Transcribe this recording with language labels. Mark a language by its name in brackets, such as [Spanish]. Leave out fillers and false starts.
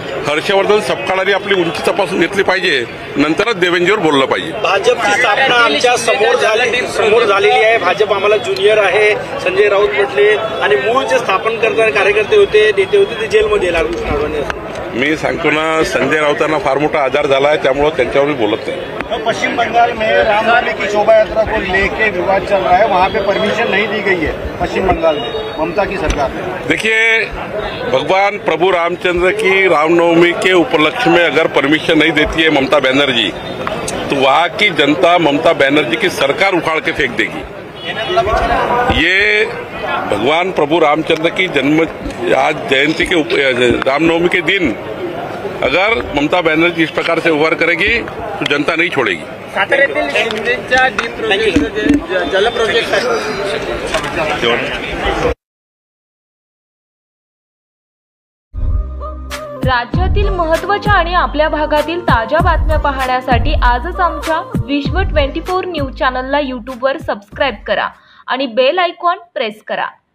[Marathi] हर्षवर्धन सपकाळाने आपली उंची तपासून घेतली पाहिजे, नंतरच देवेंद्रजीवर बोललं पाहिजे। भाजपची स्थापना आमच्या समोर झालेली आहे। भाजप आम्हाला ज्युनियर आहे, संजय राऊत म्हटले आणि मूळ जे स्थापन करणारे कार्यकर्ते होते, नेते होते ते जेलमध्ये लालकृष्ण अडवाणी। मी सांगतो ना, संजय राऊतांना फार मोठा आजार झाला आहे, त्यामुळे त्यांच्यावर मी बोलत नाही। [Hindi] पश्चिम बंगाल में रामनवमी की शोभा यात्रा को लेके विवाद चल रहा है, वहाँ पे परमिशन नहीं दी गई है पश्चिम बंगाल में ममता की सरकार ने। देखिए, भगवान प्रभु रामचंद्र की रामनवमी के उपलक्ष्य में अगर परमिशन नहीं देती है ममता बनर्जी, तो वहाँ की जनता ममता बनर्जी की सरकार उखाड़ के फेंक देगी। ये भगवान प्रभु रामचंद्र की जन्म आज जयंती के रामनवमी के दिन अगर ममता बनर्जी इस प्रकार से व्यवहार करेगी तो जनता नहीं छोड़ेगी। [Marathi] साताऱ्यातील शिंदेच्या जल प्रोजेक्ट राज्यातील महत्त्वाच्या आणि आपल्या भागातील ताज्या बातम्या पाहण्यासाठी आजच आमच्या विश्व 24 न्यूज चॅनलला यूट्यूबवर सबस्क्राईब करा आणि बेल आयकॉन प्रेस करा।